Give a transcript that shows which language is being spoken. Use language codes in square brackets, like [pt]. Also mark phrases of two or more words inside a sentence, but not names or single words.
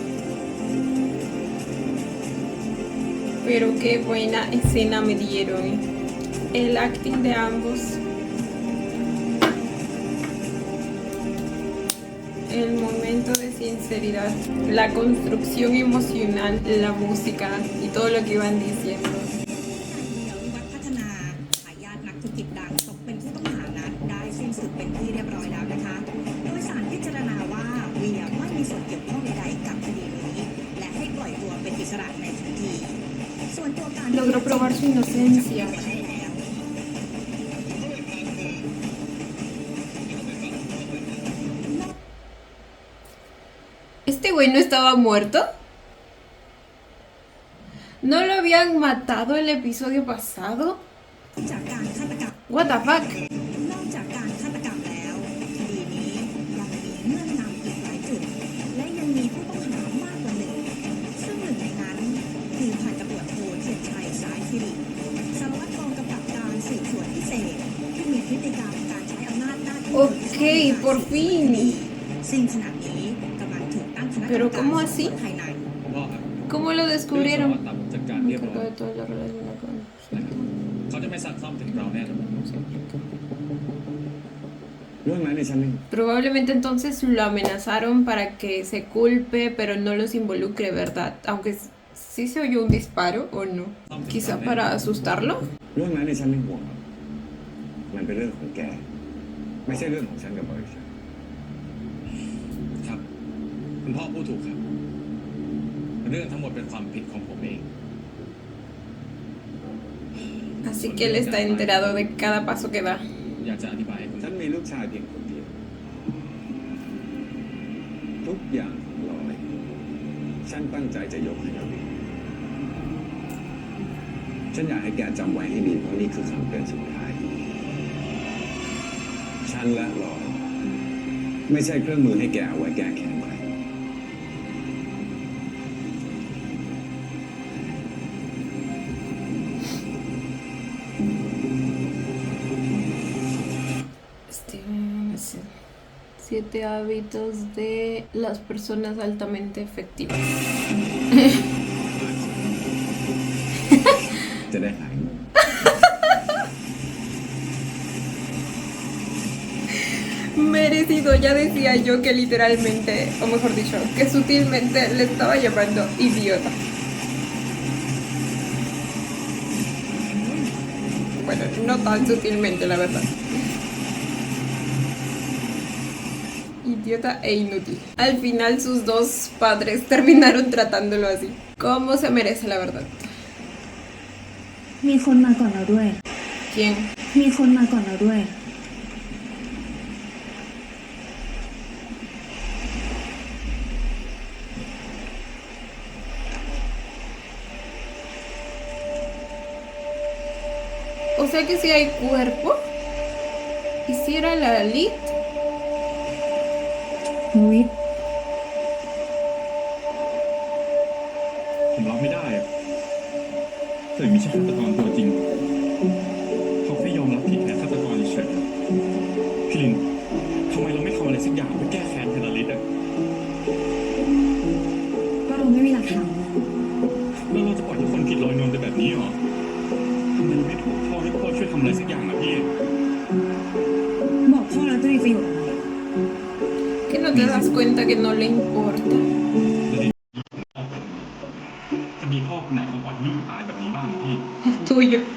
[es] Pero qué buena escena me dieron. El acting de ambos. El momento de sinceridad, la construcción emocional, la música y todo lo que iban diciendo. [th] วิวัฒน์พัฒนาทายาทนักธุรกิจดังตกเป็นผู้ต้องหานั้นได้สิ้นสุดเป็นที่เรียบร้อยแล้วนะคะ โดยศาลพิจารณาว่าเวียไม่มีส่วนเกี่ยวข้องใดๆกับคดีนี้และให้ปล่อยตัวเป็นอิสระในทันที ส่วนตัวการ [es] Logró probar su inocencia. ¿Este güey no estaba muerto? ¿No lo habían matado el episodio pasado? [th] จากการฆาตกรรม [en] What the fuck? [th] นอกจากการฆาตกรรมแล้วคดีนี้ยังมีเงื่อนงำอีกหลายจุด และยังมีผู้ต้องหามากกว่าหนึ่งซึ่งหนึ่งในนั้นคือพันตำรวจโทเทียนชัยสายสิริสารวัตรกองกำกับการสืบสวนพิเศษที่มีพฤติกรรมการใช้อำนาจหน้าที่ [es] Ok, por fin. [th] ซึ่งขณะนี้กำลังถูกตั้งคณะกรรม [es] Pero [th] การ [es] ¿cómo [th] สอบส [es] así? [th] วนภายใน พ่อครับ [es] ¿Cómo lo [th] เรื่องสาร [es] descubrieron? [th] วัตรตับจัดการเรียบร้อย [es] Encargado de toda la relación con... [th] นะครับเขาจะไม่ซักซ้อมถึงเราแน่นอน เรื่องนั้นในฉันไม่ [es] Probablemente entonces lo amenazaron para que se culpe, pero no los involucre, ¿verdad? Aunque sí se oyó un disparo, ¿o no? Quizá para asustarlo. [th] เรื่องนั้นในฉันไม่ห่วงหรอกมันเป็นเรื่องของแก ไม่ใช่เรื่องของฉันกับบริษัท ครับ คุณพ่อพูดถูกครับ เรื่องทั้งหมดเป็นความผิดของผมเอง [es] Así que él está enterado de cada paso que da. [th] อยากจะอธิบายให้คุณ ฉันมีลูกชายเพียงคนเดียว ทุกอย่างของลอยฉันตั้งใจจะยกให้เราฉันอยากให้แกจำไว้ให้ดีเพราะนี่คือคำเตือนสุดท้าย ฉันและลอยไม่ใช่เครื่องมือให้แกเอาไว้แก้แค้นใคร [es] 7 hábitos de las personas altamente efectivas. [th] จะได้หายงง [es] Merecido, ya decía yo que literalmente, o mejor dicho, que sutilmente le estaba llamando idiota. Bueno, no tan sutilmente, la verdad. Idiota e inútil. Al final sus dos padres terminaron tratándolo así. Como se merece, la verdad. [th] มีคนมาก่อนเราด้วย [es] ¿Quién? [th] มีคนมาก่อนเราด้วย [es] O sea que si hay cuerpo. ¿Y si era la Lid? [th] วิทย์ ผมรับไม่ได้อะเธอไม่ใช่ฆาตกรตัวจริง เขาแค่ยอมรับผิดแทนฆาตกรเฉยๆพี่ลินทำไมเราไม่ทำอะไรสักอย่างเพื่อแก้แค้นเทเลริสอ่ะ ก็เราไม่มีหลักฐาน แล้วเราจะปล่อยให้คนผิดลอยนวลไปแบบนี้เหรอทำไมเราไม่บอกพ่อให้พ่อช่วยทำอะไรสักอย่างนะพี่ บอกพ่อแล้วจะมีประโยชน์อะไร [es] Que no te das cuenta que no le importa. [th] จะมีพ่อคนไหนมาปล่อยให้ลูกตายแบบนี้บ้างพี่ [es] Tuyo.